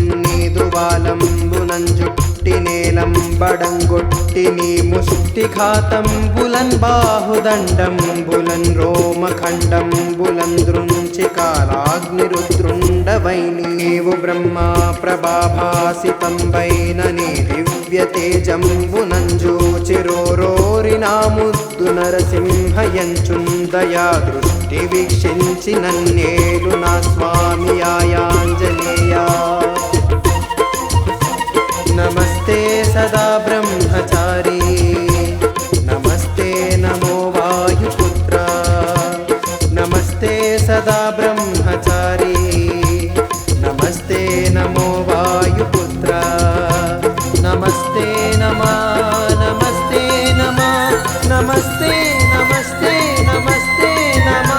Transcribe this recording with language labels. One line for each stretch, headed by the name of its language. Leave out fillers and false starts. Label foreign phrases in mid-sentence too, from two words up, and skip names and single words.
Telugu: నీదువాలంబులన్ జుట్టి నేలంబడంగొట్టి నీ ముష్టిఘాతంబులన్ బాహుదండంబులన్ రోమఖండంబులన్ దృంచి కాలాగ్నిరుద్రుండవై నీవు బ్రహ్మా ప్రభాభాసితంబైన నీ దివ్య తేజంబునంజూచిరోరోరి నా ముద్దు నరసింహయంచున్ దయా దృష్టి వీక్షించి నన్నేలు నా స్వామి ఆయాంజనేయా
Sanskrit: नमस्ते सदा ब्रह्मचारी नमस्ते नमो वायुपुत्र नमस्ते सदा ब्रह्मचारी नमस्ते नमो वायुपुत्र नमस्ते नमः नमस्ते नमः नमस्ते नमस्ते नमस्ते नमः